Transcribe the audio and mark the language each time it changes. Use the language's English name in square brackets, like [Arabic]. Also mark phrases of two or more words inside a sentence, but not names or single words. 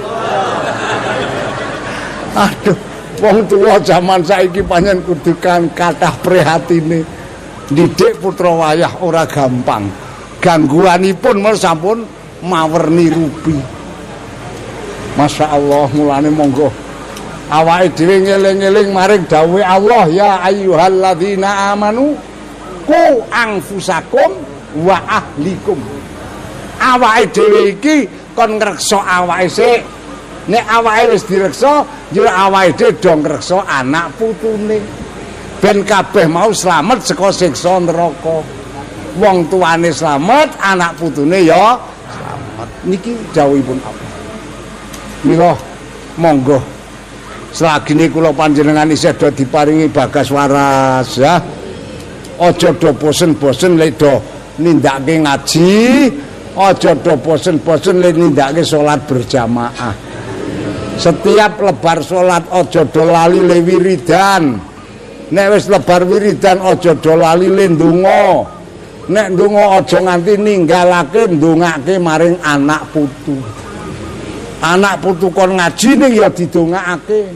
[Javanese] Aduh, wong tuwa jaman saiki pancen kudu kan kathah prihatine. Didik putra wayah ora gampang. Gangguanipun men sampun mawerni rupi. [Arabic] ما شاء الله, [Javanese] mulane monggo awake dhewe ngeling-eling maring dawuhe Allah, [Arabic] يا أيها الذين آمنوا قوا أنفسكم وأهليكم. [Javanese] Awake dhewe iki kon ngreksa awake sik. Nek awake wis direksa, ya awake dhewe do ngreksa anak putune. Ben kabeh mau slamet saka siksa neraka. Wong tuane slamet, anak putune ya slamet. Niki dawuhipun Allah. Mila monggo selagine kula panjenengan isih do diparingi bagas waras ya. Aja do bosen-bosen lek do nindakake ngaji, aja do bosen-bosen lek nindakake salat berjamaah. Setiap lebar salat aja do lali le wiridan. Nek wis lebar wiridan aja do lali le ndonga. Nek ndonga aja nganti ninggalake ndongake maring anak putu. Anak putu kon ngaji ning ya didongakake.